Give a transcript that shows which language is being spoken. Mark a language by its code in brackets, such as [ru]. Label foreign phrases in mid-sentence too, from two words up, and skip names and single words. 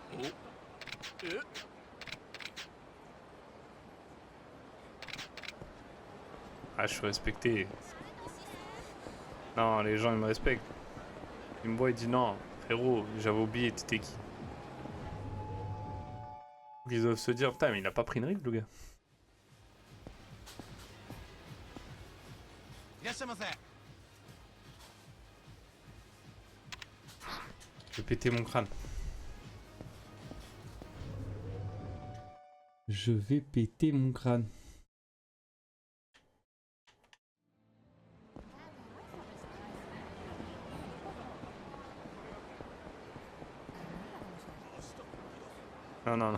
[fr] Ah je suis respecté. Non les gens ils me respectent. Ils me voient et disent non, frérot, j'avais oublié, t'étais qui? Ils doivent se dire putain mais il a pas pris une ride le gars. [ja] っしゃいませ。 [fr] Je vais péter mon crâne. Je vais péter mon crâne. Non, non, non.